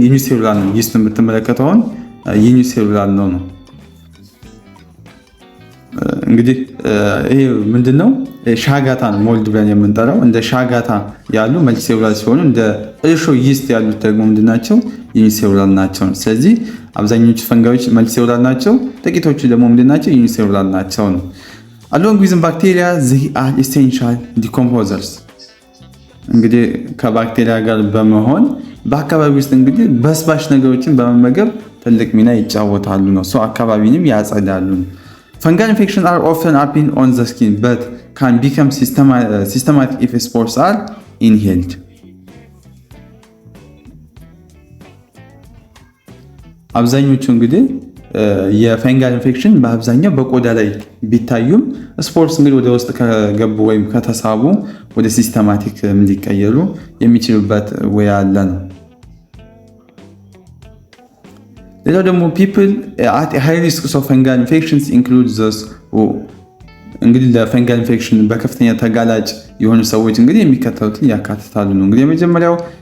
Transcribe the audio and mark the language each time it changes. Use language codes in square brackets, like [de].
[am] unicellular ነው። ይስትን ብትመለከቱ አሁን unicellular ነው። እንግዲህ ይሄ ምንድነው? ሻጋታ ነው ሞልድ ብለን የምንጠራው። እንደ ሻጋታ ያሉ መልቲሴሉላር ሲሆኑ እንደ እርሾ ይስት ያሉት ደግሞ ምንድናቸው? ዩኒሴሉላር ናቸው። ስለዚህ አብዛኞቹ ፈንጋዮች መልቲሴሉላር ናቸው፣ ጥቂቶቹ ደግሞ ምንድናቸው? ዩኒሴሉላር ናቸው ነው። [en] along with bacteria they are essential decomposers [am] እንግዲህ ከባክቴሪያ ጋር በመሆን በአካባቢ ውስጥ እንግዲህ በስባሽ ነገሮችን በመመገብ ትልቅ ሚና ይጫወታሉ ነው። አካባቢንም ያጸዳሉ። [en] Fungal infections are often appear on the skin but can become systematic if spores are inhaled. [am] አብዛኞቹ እንግዲህ የፈንጋል ኢንፌክሽን በአብዛኛው በቆዳ ላይ ቢታዩም ስፖርስ እንግዲህ ወደ ውስጥ ከገቡ ወይም ከተሳቡ ወደ ሲስተማቲክ ሊቀየሩ የሚችሉበት ወይ አለ ነው። ሌላው ደግሞ [en] people at a high risk of fungal infections include those who [am] እንግዲህ ለፈንጋል ኢንፌክሽን በከፍተኛ ተጋላጭ የሆኑ ሰዎች እንግዲህ የሚከተሉትን ያካትታሉ ነው። እንግዲህ የመጀመሪያው